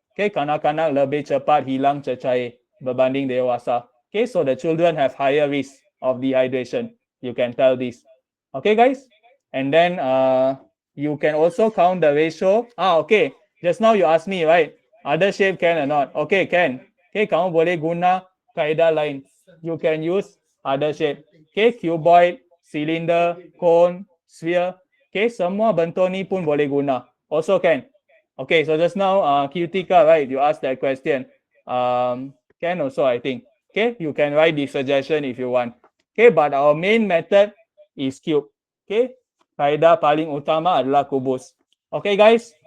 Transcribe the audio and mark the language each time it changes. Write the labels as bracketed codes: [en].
[ms] Okay, kanak-kanak lebih cepat hilang cecair berbanding dewasa. [en] Okay, so the children have higher risk of dehydration. You can tell this. Okay, guys? And then you can also count the ratio. Okay. Just now you asked me, right? Other shape can or not? Okay, can. Okay, [ms] kamu boleh guna kaedah lain. [en] You can use other shape. Okay, cuboid, cylinder, cone, sphere. [ms] Okay, semua bentuk ni pun boleh guna. [en] Also can. Okay, so just now Cutica, right? You asked that question. Can also, I think. Okay, you can write the suggestion if you want. Okay, but our main method is cube. [ms] Okay, kaedah paling utama adalah kubus. Okay, guys.